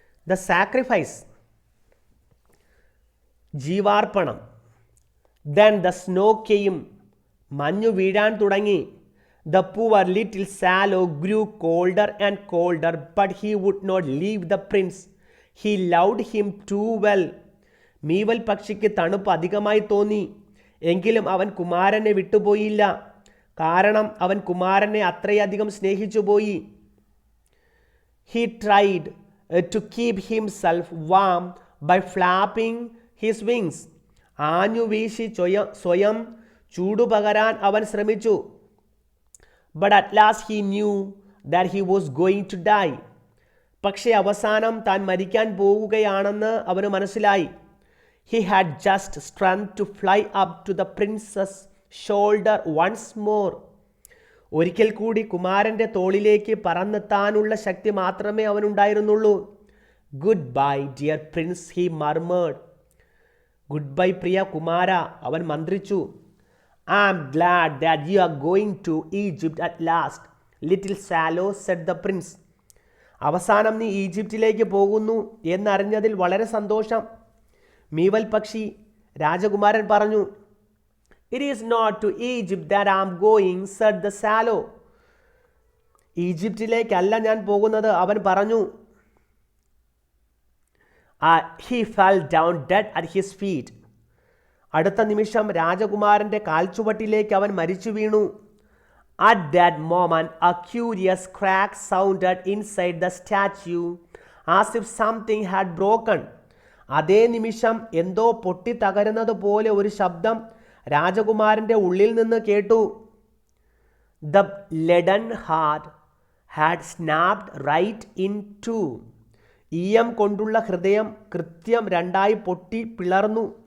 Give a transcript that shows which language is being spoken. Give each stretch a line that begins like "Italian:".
English: The sacrifice,
Malayalam: ജീവാർപ്പണം.
English: Then the snow came,
Malayalam: മഞ്ഞു വീഴാൻ തുടങ്ങി.
English: The poor little swallow grew colder and colder, but he would not leave the prince. He loved him too well.
Malayalam: മീവൽ പക്ഷിക്ക് തണുപ്പ് അധികമായി തോന്നി, എങ്കിലും അവൻ കുമാരനെ വിട്ടുപോയില്ല, കാരണം അവൻ കുമാരനെ അത്രയധികം സ്നേഹിച്ചു പോയി.
English: He tried to keep himself warm by flapping his wings.
Malayalam: ആഞ്ഞു വീശി സ്വയം ചൂടുപകരാൻ അവൻ ശ്രമിച്ചു.
English: But at last he knew that he was going to die.
Malayalam: പക്ഷേ അവസാനം താൻ മരിക്കാൻ പോകുകയാണെന്ന് അവന് മനസ്സിലായി.
English: He had just strength to fly up to the prince's shoulder once more.
Malayalam: ഒരിക്കൽ കൂടി കുമാരൻ്റെ തോളിലേക്ക് പറന്നെത്താനുള്ള ശക്തി മാത്രമേ അവനുണ്ടായിരുന്നുള്ളൂ.
English: Goodbye dear prince, he murmured. Goodbye
Malayalam: പ്രിയ കുമാര, അവൻ മന്ത്രിച്ചു.
English: I am glad that you are going to Egypt at last, little swallow, said the prince.
Malayalam: അവസാനം നീ ഈജിപ്തിലേക്ക് പോകുന്നു എന്നറിഞ്ഞതിൽ വളരെ സന്തോഷം, മീവൽ പക്ഷി. രാജകുമാരൻ പറഞ്ഞു.
English: It is not to Egypt that I am going, said the swallow.
Malayalam: ഈജിപ്തിലേക്കല്ല ഞാൻ പോകുന്നത്, അവൻ പറഞ്ഞു.
English: He fell down dead at his feet.
Malayalam: അടുത്ത നിമിഷം രാജകുമാരൻ്റെ കാൽച്ചുവട്ടിലേക്ക് അവൻ മരിച്ചു വീണു.
English: At that moment, a curious crack sounded inside the statue, as if something had broken.
Malayalam: അതേ നിമിഷം എന്തോ പൊട്ടിത്തകരുന്നത് പോലെ ഒരു ശബ്ദം രാജകുമാരൻ്റെ ഉള്ളിൽ നിന്ന് കേട്ടു.
English: The leaden heart had snapped right in two.
Malayalam: ഈയം കൊണ്ടുള്ള ഹൃദയം കൃത്യം രണ്ടായി പൊട്ടി പിളർന്നു.